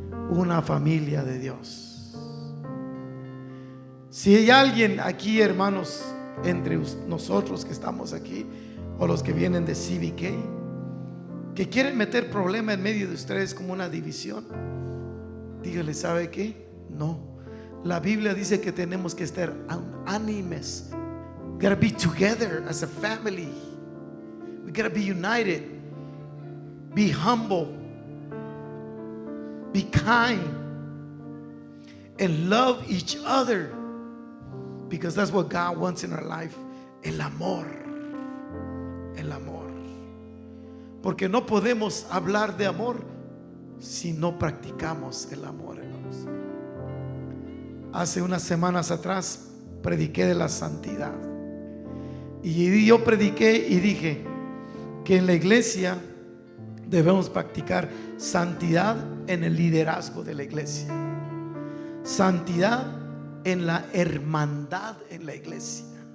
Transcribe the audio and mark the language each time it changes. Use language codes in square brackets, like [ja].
[es] Una familia de Dios. Si hay alguien aquí, hermanos, entre nosotros que estamos aquí o los que vienen de CBK, que quieren meter problema en medio de ustedes como una división, dígale, ¿sabe qué? No, la Biblia dice que tenemos que estar unánimes. [en] We gotta be together as a family. We gotta be united. Be humble. Be kind. And love each other. Because that's what God wants in our life. [es] El amor. El amor. Porque no podemos hablar de amor si no practicamos el amor, hermanos. Hace unas semanas atrás prediqué de la santidad. Y yo prediqué y dije que en la iglesia debemos practicar santidad en el liderazgo de la iglesia, santidad en la hermandad en la iglesia.